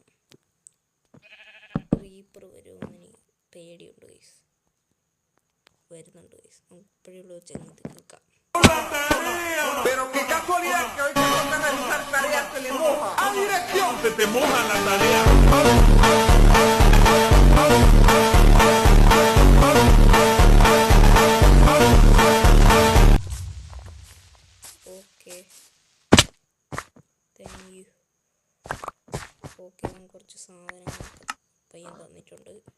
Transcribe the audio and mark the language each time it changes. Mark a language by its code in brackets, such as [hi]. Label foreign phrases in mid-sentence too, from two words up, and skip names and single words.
[ml] ക്രീപ്പർ വരുമെന്ന് എനിക്ക് പേടിയുണ്ട് ഗൈസ്. വരുന്നുണ്ട് ഗൈസ്, നമുക്ക് ഇപ്പോഴുള്ള ചെന്ന് തീർക്കാം. [es] Pero qué casualidad que hoy te tocan realizar tareas que le moja. ¡A dirección! ¡Se te mojan las tareas! [en] okay, thank you. [ml] ഓക്കെ, ഞാൻ കുറച്ച് സാധനങ്ങളൊക്കെ പയ്യൻ തന്നിട്ടുണ്ട്.